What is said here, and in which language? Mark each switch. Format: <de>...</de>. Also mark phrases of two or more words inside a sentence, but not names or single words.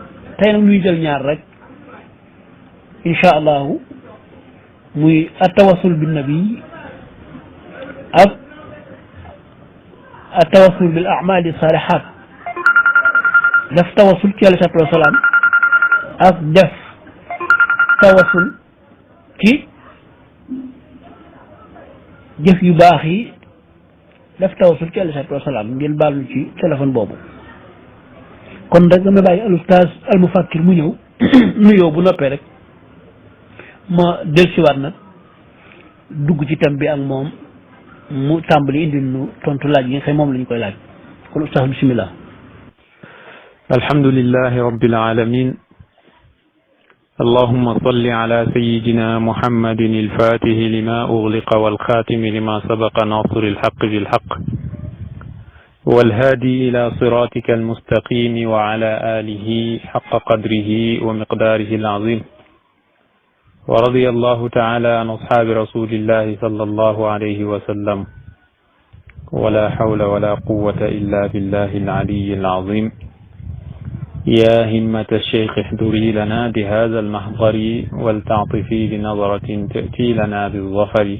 <wo>tey nag ñuy jël ñaar rek</wo> <ar>إن شاء الله</ar> <wo>muy</wo> <ar>التوسل بالنبي</ar> <wo>ak</wo> <ar>التوسل بالأعمال الصالحات</ar> <wo>def tawassul ci</wo> <ar>عليه الصلاة والسلام</ar> <wo>ak def tawassul ci jëf yu baax yi def tawassul ci</wo> <ar>عليه الصلاة والسلام</ar> <wo>ngeen baal ñu ci téléphone boobu. kon rek dama bàyyi al Oustaz al Mufakkir mu ñëw nuyoo bu noppee rek ma dellusiwaat nag dugg ci thème bi ak moom mu tàmbali indil nu tontu laaj yi nga xam moom la ñu koy laaj kon Oustaz bismillah.</wo> <ar>الحمد لله رب العالمين اللهم صل على سيدنا محمد الفاتح لما أغلق والخاتم لما سبق ناصر الحق بالحق والهادي إلى صراطك المستقيم وعلى آله حق قدره ومقداره العظيم ورضي الله تعالى عن أصحاب رسول الله صلى الله عليه وسلم ولا حول ولا قوة إلا بالله العلي العظيم يا همة الشيخ احضري لنا بهذا المحضر والتعطف بنظرة تأتي لنا بالظفر.</ar>